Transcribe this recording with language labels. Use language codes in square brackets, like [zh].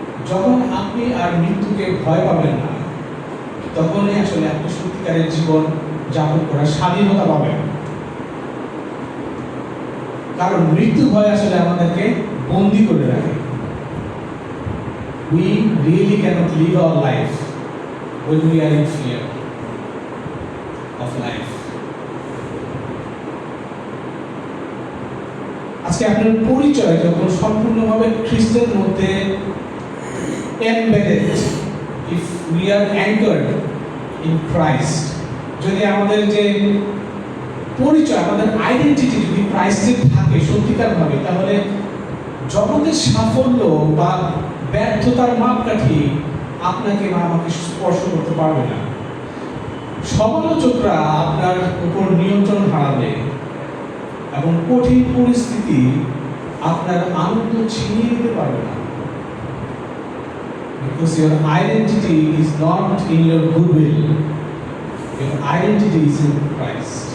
[bn] যখন আপনি আর মৃত্যুকে ভয় পাবেন না, তখনই আসলে আপনি সত্যিকারের জীবন যাপন করার স্বাধীনতা পাবেন। কারণ মৃত্যু ভয় আসলে আমাদেরকে বন্দী করে রাখে। [en] We really cannot live our life when we are in fear of life. [bn] আজকে আপনার পরিচয় যখন সম্পূর্ণভাবে খ্রিস্টের মধ্যে embedded, [en] if we are anchored in Christ, [bn] যদি আমাদের যে পরিচয়, আমাদের আইডেন্টিটি যদি ক্রাইস্টে থাকে সত্যিকারভাবে, তাহলে জগতের সাফল্য বা ব্যর্থতার মাপকাঠি আপনাকে বা আমাকে স্পর্শ করতে পারবে না। সমালোচকরা আপনার উপর নিয়ন্ত্রণ হারাবে এবং কঠিন পরিস্থিতি আপনার আনন্দ ছিনিয়ে নিতে পারবে না। [en] Because your identity is not in your goodwill, your identity is in Christ.